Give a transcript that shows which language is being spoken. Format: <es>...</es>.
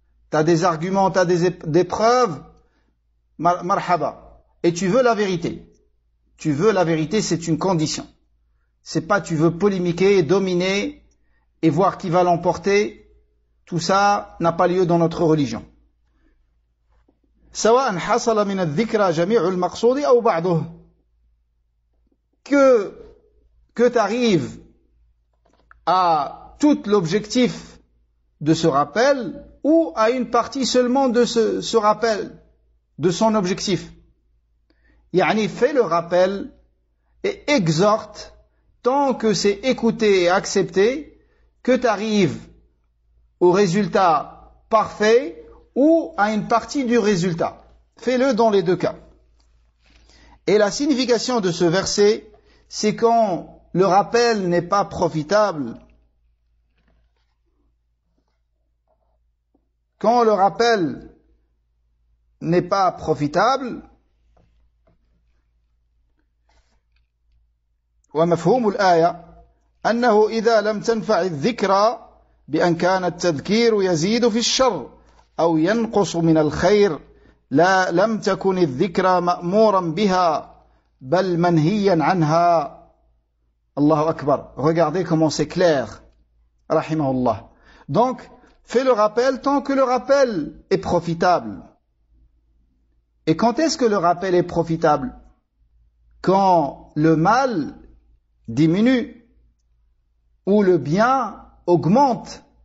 <fr>T'as des arguments, t'as des preuves. Marhaba. Et tu veux la vérité. Tu veux la vérité, c'est une condition. C'est pas tu veux polémiquer et dominer et voir qui va l'emporter. Tout ça n'a pas lieu dans notre religion.</fr> <ar>سواء حصل من الذكرى جميع المقصود أو بعضه.</ar> <fr>Que t'arrives à tout l'objectif de ce rappel ou à une partie seulement de ce rappel, de son objectif. يعني fais le rappel et exhorte tant que c'est écouté et accepté que t'arrives au résultat parfait ou à une partie du résultat. Fais-le dans les deux cas. Et la signification de ce verset, c'est quand le rappel n'est pas profitable, quand le rappel n'est pas profitable,</fr> <ar>ومفهوم الآية أنه إذا لم تنفع الذكرى بأن كان التذكير يزيد في الشر أو ينقص من الخير لا لم تكن الذكرى مأمورا بها بل منهيا عنها. الله أكبر.</ar> <fr>Regardez comment c'est clair.</fr> <ar>رحمه الله.</ar> <fr>Donc, fais le rappel tant que le rappel est profitable. Et quand est-ce que le rappel est profitable? Quand le mal diminue ou le bien augmente.</fr>